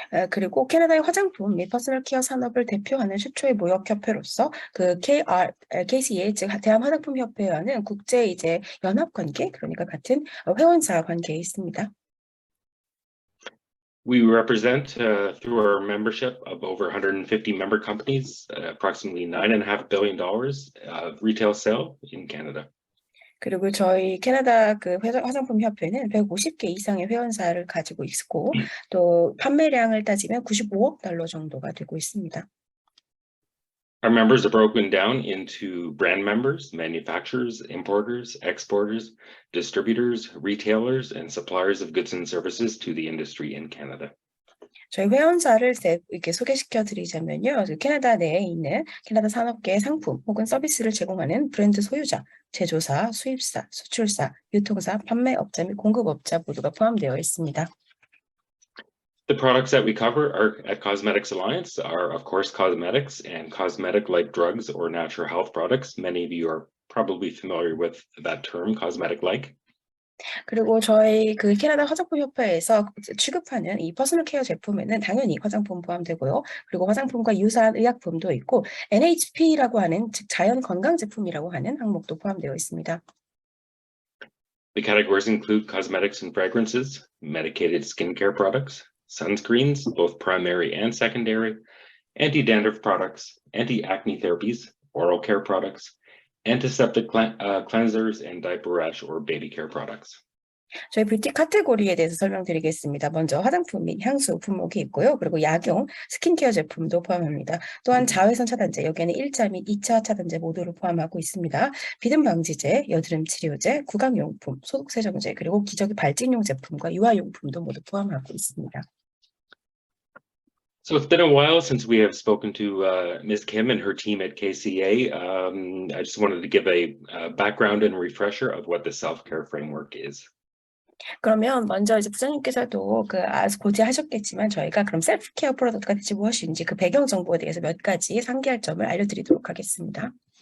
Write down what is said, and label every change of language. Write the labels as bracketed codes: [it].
[ko] 그리고 캐나다의 화장품 및 퍼스널 케어 산업을 대표하는 최초의 모역협회로서 그 KCA 즉 대한화장품협회와는 국제 이제 연합 관계 그러니까 같은 회원사 관계에 있습니다. [en] We represent through our membership of over 150 member companies, approximately $9.5 billion of retail sale in Canada. [ko] 그리고 저희 캐나다 그 화장품협회는 150개 이상의 회원사를 가지고 있고 또 판매량을 따지면 95억 달러 정도가 되고 있습니다. [en] Our members are broken down into brand members, manufacturers, importers, exporters, distributors, retailers, and suppliers of goods and services to the industry in Canada. [ko] 저희 회원사를 이렇게 소개시켜 드리자면요. 캐나다 내에 있는 캐나다 산업계의 상품 혹은 서비스를 제공하는 브랜드 소유자, 제조사, 수입사, 수출사, 유통사, 판매업자 및 공급업자 모두가 포함되어 있습니다. [en] The products that we cover at Cosmetics Alliance are, of course, cosmetics and cosmetic-like drugs or natural health products. Many of you are probably familiar with that term, cosmetic-like. [ko] 그리고 저희 그 캐나다 화장품협회에서 취급하는 이 퍼스널 케어 제품에는 당연히 화장품 포함되고요. 그리고 화장품과 유사한 의약품도 있고 NHP라고 하는 즉 자연 건강 제품이라고 하는 항목도 포함되어 있습니다. [en] The categories include cosmetics and fragrances, medicated skincare products, sunscreens, both primary and secondary, anti-dandruff products, anti-acne therapies, oral care products, antiseptic cleansers, and diaper rash or baby care products. [ko] 저희 뷰티 카테고리에 대해서 설명드리겠습니다. 먼저 화장품 및 향수 품목이 있고요. 그리고 약용, 스킨케어 제품도 포함합니다. 또한 자외선 차단제, 여기에는 1차 및 2차 차단제 모두를 포함하고 있습니다. 비듬 방지제, 여드름 치료제, 구강용품, 소독세정제, 그리고 기저귀 발진용 제품과 유아용품도 모두 포함하고 있습니다. [en] So it's been a while since we have spoken to Ms. Kim and her team at KCA. I just wanted to give a background and refresher of what the self-care framework is. [ko] 그러면 먼저 이제 부장님께서도 고지하셨겠지만 저희가 그럼 셀프케어 프로덕트가 대체 무엇인지 그 배경 정보에 대해서 몇 가지 상기할 점을 알려드리도록 하겠습니다.